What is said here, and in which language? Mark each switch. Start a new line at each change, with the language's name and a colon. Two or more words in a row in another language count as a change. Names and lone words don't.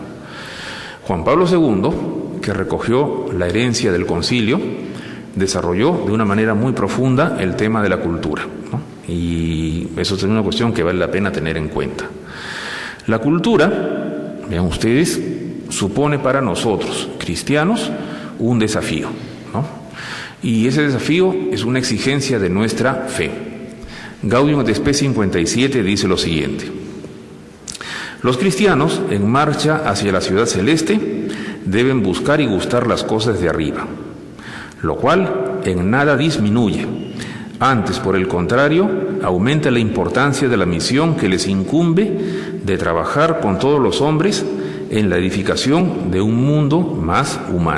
Spanish: Juan Pablo II, que recogió la herencia del concilio, desarrolló de una manera muy profunda el tema de la cultura, ¿no? Y eso es una cuestión que vale la pena tener en cuenta. La cultura, vean ustedes, supone para nosotros, cristianos, un desafío, ¿no? Y ese desafío es una exigencia de nuestra fe. Gaudium et Spes 57 dice lo siguiente: los cristianos, en marcha hacia la ciudad celeste, deben buscar y gustar las cosas de arriba, lo cual en nada disminuye. Antes, por el contrario, aumenta la importancia de la misión que les incumbe de trabajar con todos los hombres en la edificación de un mundo más humano.